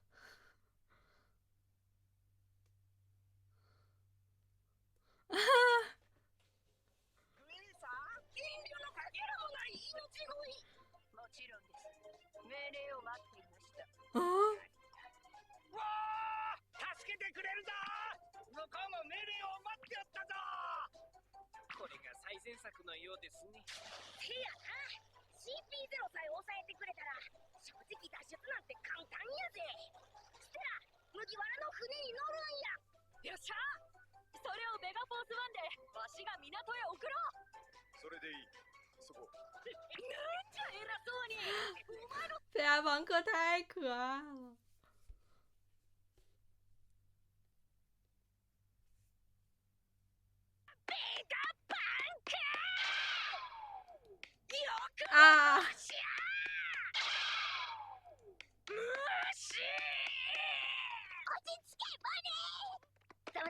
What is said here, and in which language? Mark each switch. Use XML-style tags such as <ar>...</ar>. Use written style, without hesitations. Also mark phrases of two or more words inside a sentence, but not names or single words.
<ja>啊哈！もちろんです。命令を待っていました。啊！わあ、助けてくれるぞ。向こうも命令を待っておったぞ。これが最善策のようですね。せやな。CP0 さえ抑えてくれたら、正直脱出なんて簡単やぜ。ステラ、麦わらの船に乗るんや。よっしゃ。それをメガフォース1でわしが港へ送ろう。それでいい。そこ。なんじゃ偉そうに。お前の</ja> <zh>对啊，王克太可爱了。</zh> <ja>メガパンク！よく啊！しゃー！無視！落ち着け、バネー！ダメだ。</ja>